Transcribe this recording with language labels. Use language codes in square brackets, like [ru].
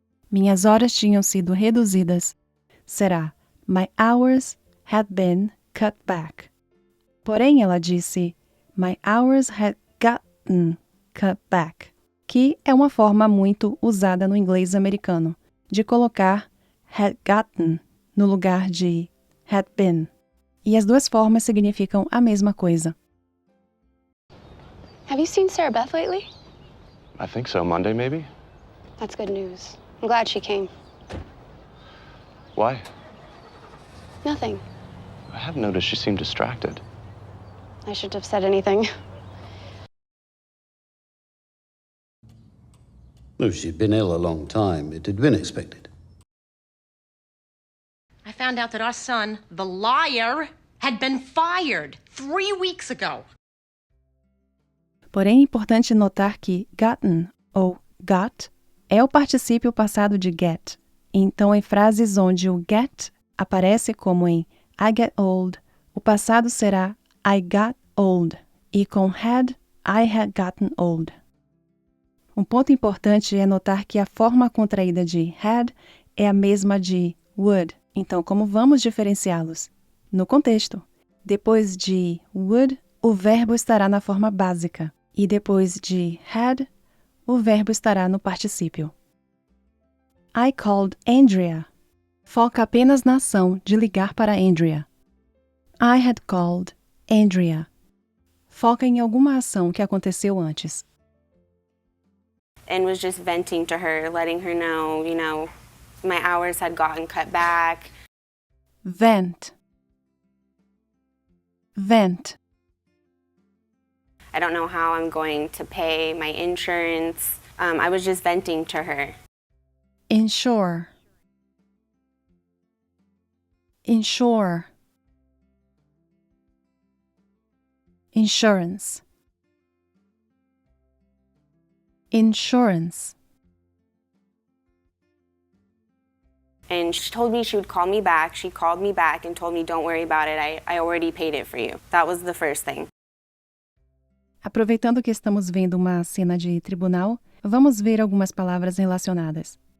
[pt] Minhas horas tinham sido reduzidas. [en] Será my hours had been cut back. [pt] Porém, ela disse [en] my hours had gotten cut back, [pt] que é uma forma muito usada no inglês americano, de colocar [en] had gotten [pt] no lugar de [en] had been. [pt] E as duas formas significam a mesma coisa. [en] Have you seen Sarah Beth lately? I think so. Monday, maybe? That's good news. I'm glad she came. Why? Nothing. I have noticed she seemed distracted. I shouldn't have said anything. Well, she'd been ill a long time. It had been expected. I found out that our son, the liar, had been fired 3 weeks ago. [pt] Porém, é importante notar que gotten ou got é o particípio passado de get. Então, em frases onde o get aparece como em [en] I get old, [pt] o passado será [en] I got old. [pt] E com had, [en] I had gotten old. [pt] Um ponto importante é notar que a forma contraída de had é a mesma de would. Então, como vamos diferenciá-los? No contexto. Depois de would, o verbo estará na forma básica. E depois de had, o verbo estará no particípio. [en] I called Andrea. [pt] Foca apenas na ação de ligar para Andrea. [en] I had called Andrea. [pt] Foca em alguma ação que aconteceu antes. [en] And was just venting to her, letting her know, my hours had gotten cut back. Vent. Vent. I don't know how I'm going to pay my insurance. I was just venting to her. Insure. Insure. Insurance. Insurance. And she told me she would call me back. She called me back and told me, don't worry about it. I already paid it for you. That was the first thing. [pt] Aproveitando que estamos vendo uma cena de tribunal, vamos ver algumas palavras relacionadas.